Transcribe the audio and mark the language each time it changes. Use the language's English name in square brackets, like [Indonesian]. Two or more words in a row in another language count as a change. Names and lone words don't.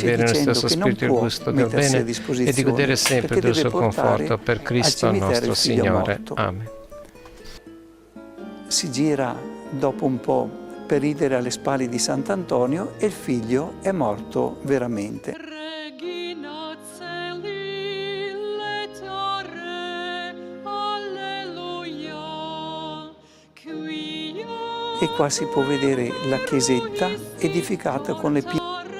[Italian] avere lo dicendo stesso che non spirito e può gusto del mettersi a bene e di disposizione godere sempre perché del deve suo portare conforto per al Cristo il cimitero nostro il figlio Signore. morto. Amen. Si gira dopo un po' per ridere alle spalle di Sant'Antonio e il figlio è morto veramente. [Latin] Regina celi letare, alleluia, quia [Italian] E qua si può vedere la chiesetta edificata con le pietre